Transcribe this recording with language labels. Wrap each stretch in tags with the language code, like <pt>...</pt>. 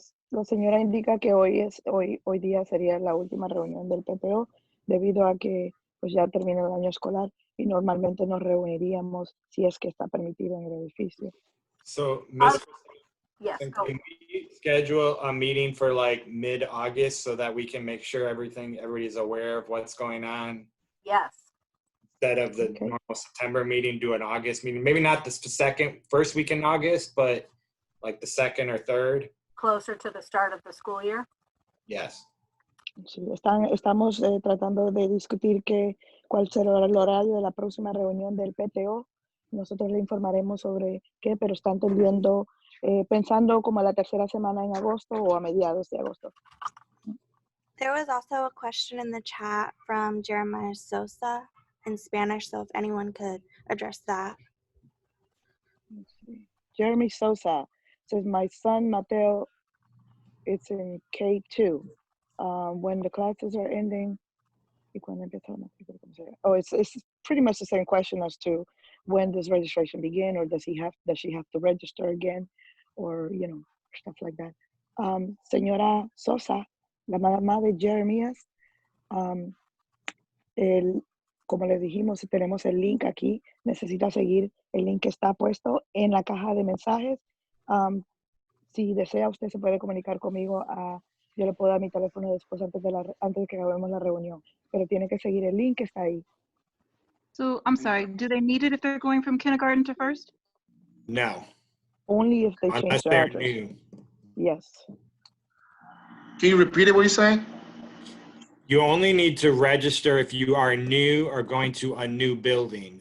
<es>La señora indica que hoy día sería la última reunión del PTO debido a que pues ya termina el año escolar y normalmente nos reuniríamos si es que está permitido en el edificio.</es> <en>So, Ms. Yes, Can go. we schedule a meeting for like mid-August so that we can make sure everybody's aware of what's going on? Yes. Instead of the normal September meeting, do an August meeting. Maybe not the first week in August, but like the second or third. Closer to the start of the school year? Yes.</en> <es>Sí, estamos tratando de discutir cuál será el horario de la próxima reunión del PTO. Nosotros le informaremos sobre qué, pero están tendiendo, pensando como a la tercera semana en agosto o a mediados de agosto.</es> <en>There was also a question in the chat from Jeremiah Sosa in Spanish, so if anyone could address that. Jeremy Sosa says, my son Mateo, it's in K2. When the classes are ending, it's pretty much the same question as to when does registration begin, or does she have to register again, or stuff like that.</en> <es>Señora Sosa, la mamá de Jeremías, como le dijimos, tenemos el link aquí, necesita seguir el link que está puesto en la caja de mensajes. Si desea, usted se puede comunicar conmigo. Yo le puedo dar mi teléfono después antes de que acabemos la reunión, pero tiene que seguir el link que está ahí.</es> <en>So, I'm sorry, do they need it if they're going from kindergarten to first? No. Only if they change their address. New. Yes. Can you repeat it, what you're saying? You only need to register if you are new or going to a new building.</en>